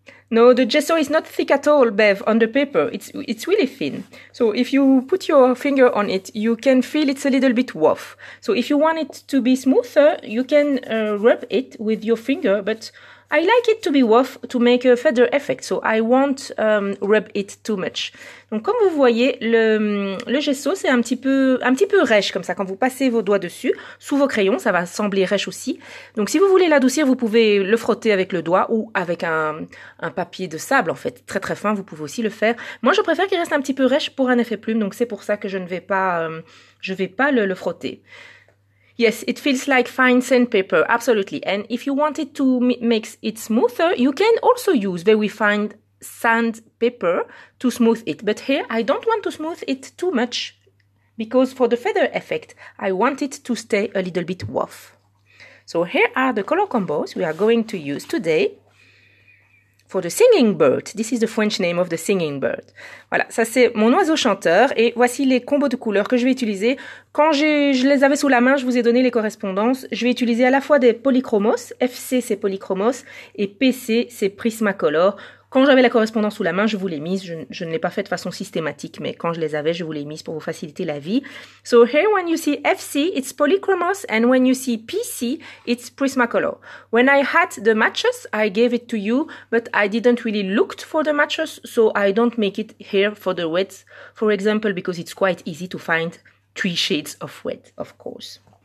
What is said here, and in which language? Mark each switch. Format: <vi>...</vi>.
<en>No, the gesso is not thick at all, Bev, on the paper. It's really thin. So if you put your finger on it, you can feel it's a little bit rough. So if you want it to be smoother, you can rub it with your finger, but I like it to be rough to make a feather effect, so I won't rub it too much.</en> <fr>Donc comme vous voyez, le gesso c'est un petit peu rêche comme ça. Quand vous passez vos doigts dessus, sous vos crayons, ça va sembler rêche aussi. Donc si vous voulez l'adoucir, vous pouvez le frotter avec le doigt ou avec un papier de sable en fait, très très fin, vous pouvez aussi le faire. Moi je préfère qu'il reste un petit peu rêche pour un effet plume, donc c'est pour ça que je vais pas le frotter.</fr> <en>Yes, it feels like fine sandpaper, absolutely. And if you wanted to make it smoother, you can also use very fine sandpaper to smooth it. But here, I don't want to smooth it too much because for the feather effect, I want it to stay a little bit rough. So here are the color combos we are going to use today. For the singing bird, this is the French name of the singing bird.</en> <fr>Voilà, ça c'est mon oiseau chanteur et voici les combos de couleurs que je vais utiliser. Quand je les avais sous la main, je vous ai donné les correspondances. Je vais utiliser à la fois des polychromos, FC c'est polychromos et PC c'est Prismacolor. Quand j'avais la correspondance sous la main, je vous l'ai mise. Je ne l'ai pas fait de façon systématique, mais quand je les avais, je vous l'ai mise pour vous faciliter la vie.</fr> <en>So here, when you see FC, it's Polychromos, and when you see PC, it's Prismacolor. When I had the matches, I gave it to you, but I didn't really look for the matches, so I don't make it here for the reds, for example, because it's quite easy to find 3 shades of red, of course.</en>